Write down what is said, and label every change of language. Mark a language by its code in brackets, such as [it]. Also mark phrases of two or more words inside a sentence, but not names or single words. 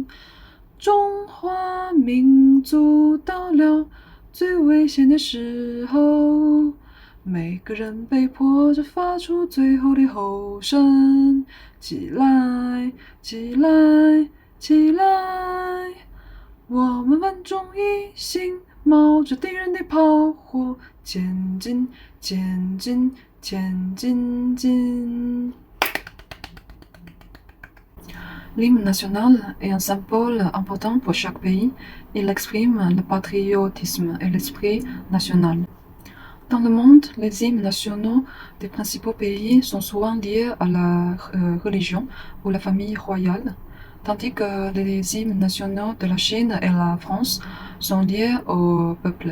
[zh] 中华民族到了最危险的时候，每个人被迫着发出最后的吼声：起来，起来，起来！我们万众一心，冒着敌人的炮火，前进，前进，前进进。 [fr] L'hymne national est un symbole important pour chaque pays. Il exprime le patriotisme et l'esprit national. Dans le monde, les hymnes nationaux des principaux pays sont souvent liés à la religion ou la famille royale, tandis que les hymnes nationaux de la Chine et la France sont liés au peuple.